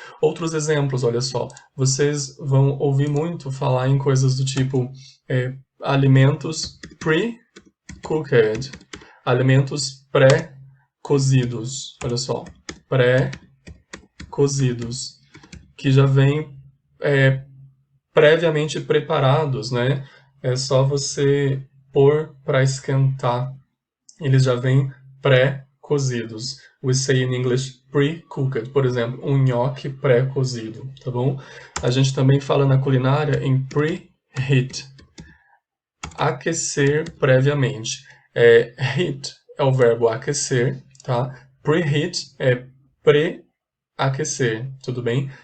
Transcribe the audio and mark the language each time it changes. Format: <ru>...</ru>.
<pt>Outros exemplos, olha só, vocês vão ouvir muito falar em coisas do tipo alimentos pre-cooked, alimentos pré-cozidos, olha só, pré-cozidos, que já vêm previamente preparados, né? É só você pôr para esquentar. Eles já vêm pré-cozidos.</pt> <en>We say in English pre-cooked.</en> <pt>Por exemplo, um nhoque pré-cozido, tá bom? A gente também fala na culinária em preheat. Aquecer previamente. Heat é o verbo aquecer, tá? Preheat é pré-aquecer, tudo bem?</pt>